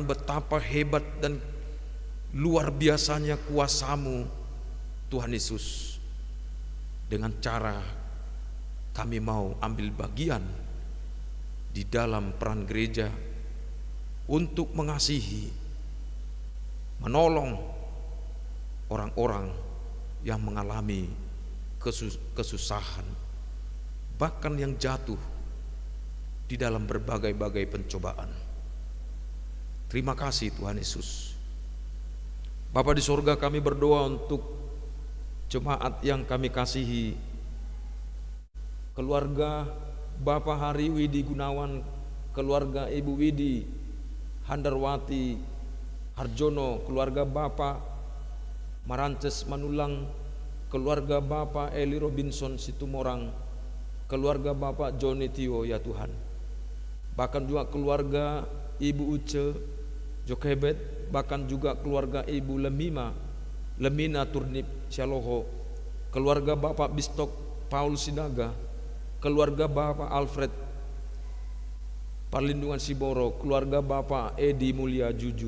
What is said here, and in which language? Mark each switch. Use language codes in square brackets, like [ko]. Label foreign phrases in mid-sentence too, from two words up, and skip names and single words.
[id] betapa hebat dan luar biasanya kuasa-Mu Tuhan Yesus, dengan cara kami mau ambil bagian di dalam peran gereja untuk mengasihi, menolong orang-orang yang mengalami kesusahan, bahkan yang jatuh di dalam berbagai-bagai pencobaan. Terima kasih Tuhan Yesus. Bapa di sorga, kami berdoa untuk jemaat yang kami kasihi, keluarga Bapak Hari Widi Gunawan, keluarga Ibu Widi Handarwati Harjono, keluarga Bapak Marances Manulang, keluarga Bapak Eli Robinson Situmorang, keluarga Bapak Joni Tio ya Tuhan, bahkan juga keluarga Ibu Uce Jokebet, bahkan juga keluarga Ibu Lemina Turnip Syaloho, keluarga Bapak Bistok Paul Sinaga, keluarga Bapak Alfred Perlindungan Siboro, keluarga Bapak Edi Mulia Juju.